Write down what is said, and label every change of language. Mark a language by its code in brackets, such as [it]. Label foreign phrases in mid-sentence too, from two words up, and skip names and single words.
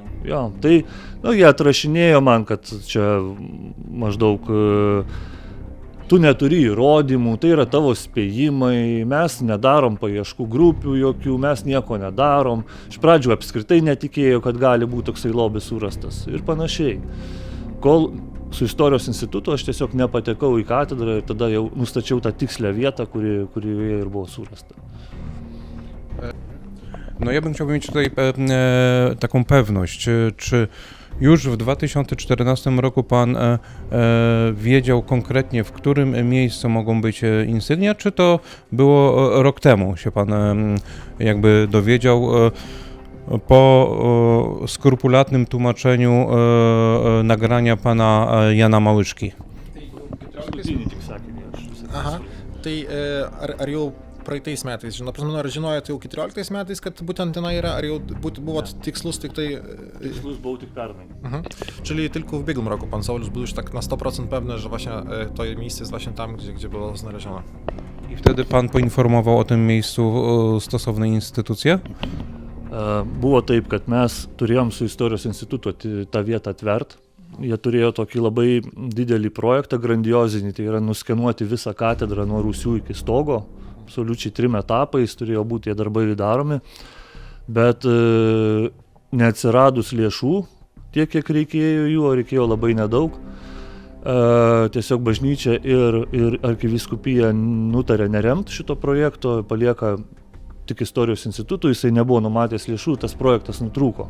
[lt] Jo, tai jie atrašinėjo man, kad čia maždaug tu neturi įrodymų, tai yra tavo spėjimai, mes nedarom paieškų grupių jokių, mes nieko nedarom. Iš pradžių apskritai netikėjo, kad gali būti toksai lobis surastas ir panašiai. Kol su Istorijos institutu aš tiesiog nepatekau į katedrą ir tada jau nustačiau tą tikslę vietą, kurioje ir buvo surasta. [pl] No ja bym chciał mieć tutaj taką pewność, czy Już w 2014 roku pan wiedział konkretnie, w którym miejscu mogą być insygnia, czy to było rok temu się pan jakby dowiedział po skrupulatnym tłumaczeniu nagrania pana Jana Małyszki? [lt] Aha, tai ar jau praeitais metais, ar žinojot jau 14 metais, kad būtent tenai yra, ar jau buvo tikslus tik tai... Tikslus był tik pernai. [pl] Czyli tylko w ubiegłym roku pan Sauliusz był już tak na 100% pewny, że właśnie to miejsce jest właśnie tam, gdzie było znalezione. I wtedy pan poinformował o tym miejscu stosowne instytucje? [lt] Buvo taip, kad mes turėjom su Istorijos institutu tą vietą atvert. Jie turėjo tokį labai didelį projektą, grandiozinį, tai yra nuskenuoti visą katedrą nuo rūsių iki stogo, absoliučiai 3 etapais turėjo būti tie darbai daromi, bet neatsiradus lėšų tiek, kiek reikėjo jų, o reikėjo labai nedaug, tiesiog bažnyčia ir arkivyskupija nutarė neremti šito projekto, palieka tik Istorijos institutui, jisai nebuvo numatęs lėšų, tas projektas nutrūko.